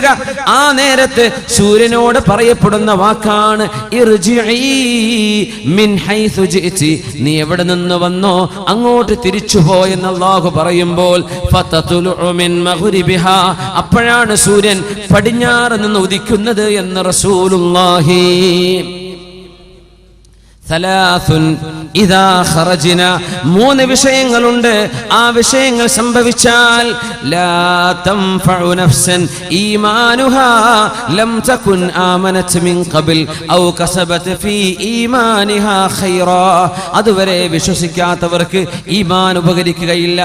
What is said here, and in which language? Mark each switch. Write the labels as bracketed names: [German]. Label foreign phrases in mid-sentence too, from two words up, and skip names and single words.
[Malayalam] ആ നേരത്ത് സൂര്യനോട് പറയപ്പെടുന്ന വാക്കാണ് [Arabic] ارجعي من حيث جئت, [Malayalam] നീ എവിടെ നിന്ന് വന്നോ അങ്ങോട്ട് തിരിച്ചുപോയെന്ന് അല്ലാഹു പറയുമ്പോൾ [Arabic] فتطلع من مغربها, [Malayalam] അപ്പോഴാണ് സൂര്യൻ പടിഞ്ഞാറ് നിന്ന് ഉദിക്കുന്നത് എന്ന് റസൂലുള്ളാഹി. [Arabic] ثلاثٌ إذا خرجنا, [Malayalam] മൂന്ന് വിഷയങ്ങളുണ്ട്. ആ വിഷയങ്ങൾ സംഭവിച്ചാൽ [Arabic] لا تنفع نفسا إيمانها لم تكن آمنت من قبل أو كسبت في إيمانها خيرا, [Malayalam] അതുവരെ വിശ്വസിക്കാത്തവർക്ക് ഈമാൻ ഉപകരിക്കുകയില്ല.